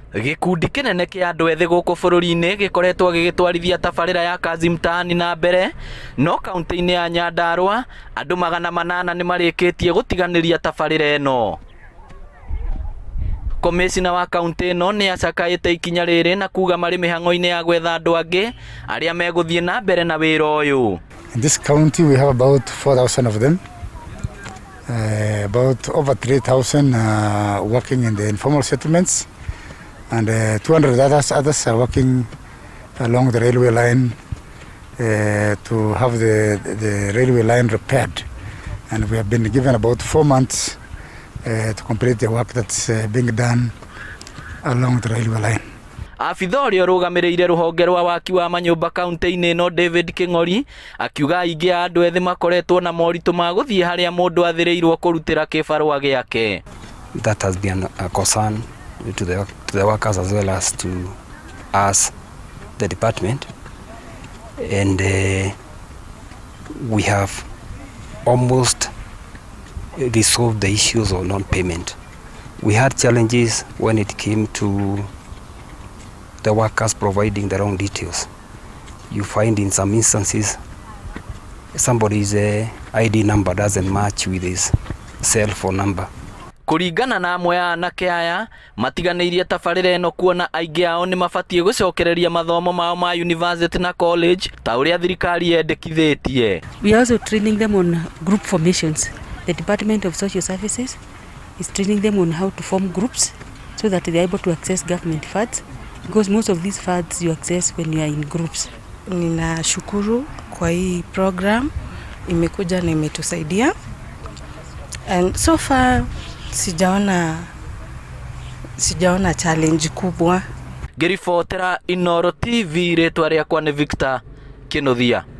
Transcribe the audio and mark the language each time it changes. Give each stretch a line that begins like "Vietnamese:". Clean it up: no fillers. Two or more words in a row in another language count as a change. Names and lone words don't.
Kikuyu: Gĩkundi kĩnene kĩa andũ ethĩ gũkũ bũrũri-inĩ gĩkoretwo gĩgĩtwarithia tabarĩra ya Kazi Mtaani na mbere, no kaunti-inĩ ya Nyandarua andũ 800 nĩ marĩkĩtie gũtiganĩria tabarĩra ĩno. Komishina wa kaunti ĩno nĩ acakaĩte ikinya rĩrĩ na kuga marĩ mĩhang'o-inĩ ya gwetha andũ angĩ arĩa megũthiĩ na mbere na wĩra ũyũ.
English: In this county we have about 4,000 of them. About over 3,000 working in the informal settlements, and 200 others are working along the railway line to have the railway line repaired. And we have been given about 4 months to complete the work that's being done along the railway line.
Kikuyu: Afitha ũrĩa ũrũgamĩrĩire rũhonge rwa waki wa manyũmba kaunti-inĩ ĩno David Kĩng'ori akiuga aingĩ a andũ ethĩ makoretwo na moritũ ma gũthiĩ harĩa mũndũ athĩrĩirwo kũrutĩra kĩbarũa gĩake.
English: That has been a concern to the workers as well as to us, the department, and we have almost resolved the issues of non-payment. We had challenges when it came to the workers providing the wrong details. You find in some instances somebody's ID number doesn't match with his cell phone number.
Kikuyu: Kũringana na amwe ya anake aya matiganĩirie tabarĩra ĩno kuona aingĩ ao nĩ mabatie gũcokereria mathomo mao ma university na college ta ũrĩa thirikari yendekithĩtie.
English: We are also training them on group formations. The Department of Social Services is training them on how to form groups so that they are able to access government funds, because most of these funds you access when you are in groups.
Swahili: Ninashukuru kwa hii program, imekuja na imetusaidia,
English: and so far sijaona challenge kubwa.
Kikuyu: Ngĩribotera Inooro TV, rĩtwa rĩakwa nĩ Victor Kĩnuthia.